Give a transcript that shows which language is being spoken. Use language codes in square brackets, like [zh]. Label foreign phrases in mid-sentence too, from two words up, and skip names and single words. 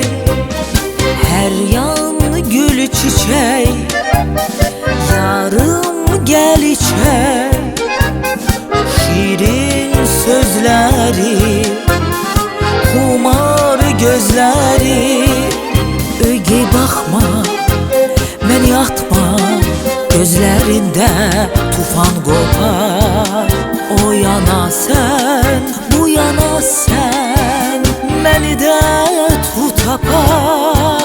[tr] Her yan gül çiçek, yarım gel içek. Şirin sözleri, humar gözleri. Öge bakma, [az] məni atma, gözlərində tufan qopar. O yana sən, bu yana sən, məni də tut apar.